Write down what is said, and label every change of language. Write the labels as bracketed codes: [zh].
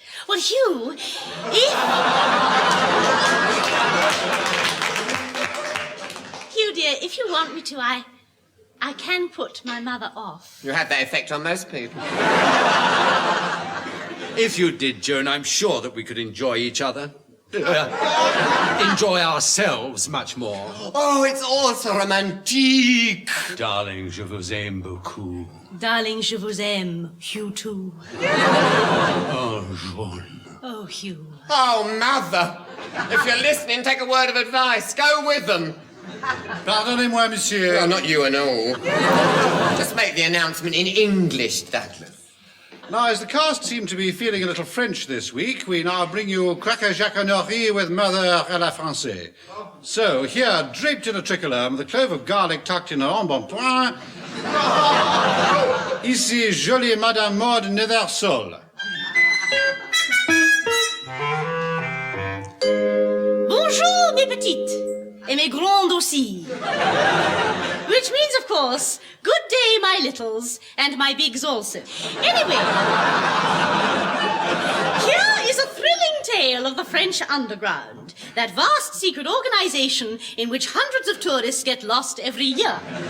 [en] Well, Hugh, Hugh, dear, if you want me to, I can put my mother off. You have that effect on most people. If you did, Joan, I'm sure that we could enjoy each other. Enjoy ourselves much more. Oh, it's all so romantique. [fr] Darling, je vous aime beaucoup. Darling, je vous aime, Hugh, [en] too. Oh, Joan. Oh, Hugh. Oh, mother. If you're listening, take a word of advice. Go with them. [fr] Pardonnez-moi, monsieur. [en] Well, not you and all. Just make the announcement in English, Douglas. Now, as the cast seem to be feeling a little French this week, we now bring you Cracker Jaconerie with Mother à la Française. So, here, draped in a tricolore, with a clove of garlic tucked in an embonpoint, [fr] ici, jolie [en] Madame Maud Nethersol. [fr] Bonjour, mes petites, et mes grandes aussi. [en] Which means, of course, good day, my littles, and my bigs also. Anyway, here is a thrilling tale of the French underground, that vast secret organization in which hundreds of tourists get lost every year.